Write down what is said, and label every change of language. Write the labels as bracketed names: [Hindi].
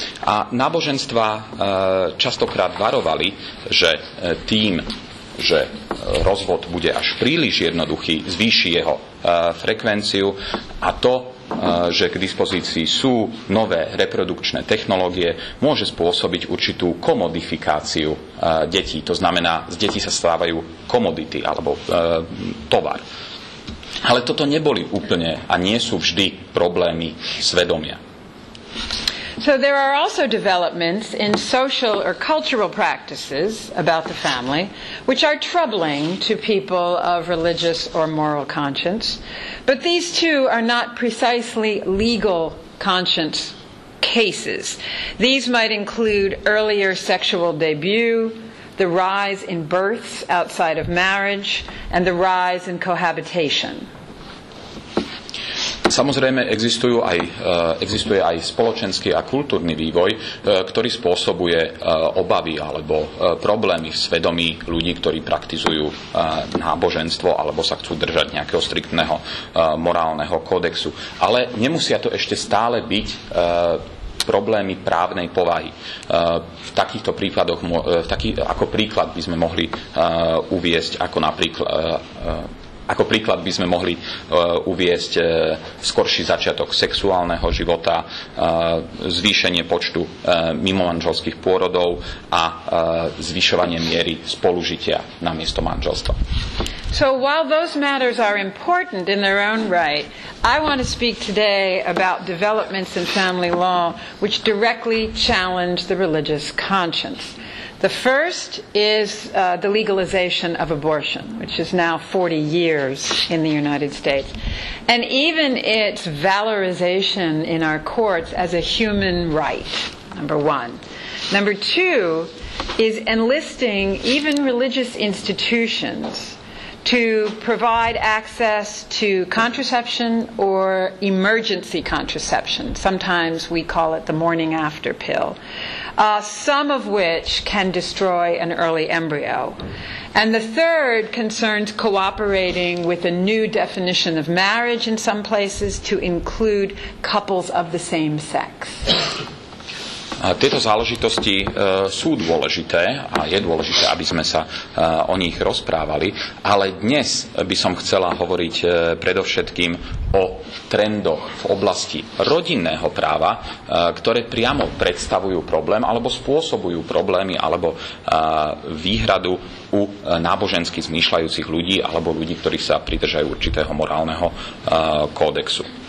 [Slovak] A náboženstvá častokrát varovali, že tým, že rozvod bude až príliš jednoduchý, zvýši jeho frekvenciu a to, že k dispozícii sú nové reprodukčné technológie, môže spôsobiť určitú komodifikáciu detí. To znamená, z detí sa stávajú komodity alebo tovar. Ale toto neboli úplne a nie sú vždy problémy svedomia. [English] So there are also developments in social or cultural practices about the family which are troubling to people of religious or moral conscience. But these too are not precisely legal conscience cases. These might include earlier sexual debut, the rise in births outside of marriage, and the rise in cohabitation. [Slovak] Samozrejme, existuje aj spoločenský a kultúrny vývoj, ktorý spôsobuje obavy alebo problémy v svedomí ľudí, ktorí praktizujú náboženstvo alebo sa chcú držať nejakého striktného morálneho kódexu. Ale nemusia to ešte stále byť problémy právnej povahy. V takýchto prípadoch, ako príklad by sme mohli uviesť, ako príklad by sme mohli uviesť skorší začiatok sexuálneho života, zvýšenie počtu mimomanželských pôrodov a zvyšovanie miery spolužitia namiesto manželstva. [English] So while those matters are important in their own right, I want to speak today about developments in family law which directly challenge the religious conscience. The first is the legalization of abortion, which is now 40 years in the United States. And even its valorization in our courts as a human right, number one. Number two is enlisting even religious institutions to provide access to contraception or emergency contraception. Sometimes we call it the morning after pill. Some of which can destroy an early embryo. And the third concerns cooperating with a new definition of marriage in some places to include couples of the same sex. [Slovak] Tieto záležitosti sú dôležité a je dôležité, aby sme sa o nich rozprávali, ale dnes by som chcela hovoriť predovšetkým o trendoch v oblasti rodinného práva, ktoré priamo predstavujú problém alebo spôsobujú problémy alebo výhradu u nábožensky zmýšľajúcich ľudí alebo ľudí, ktorí sa pridržajú určitého morálneho kódexu.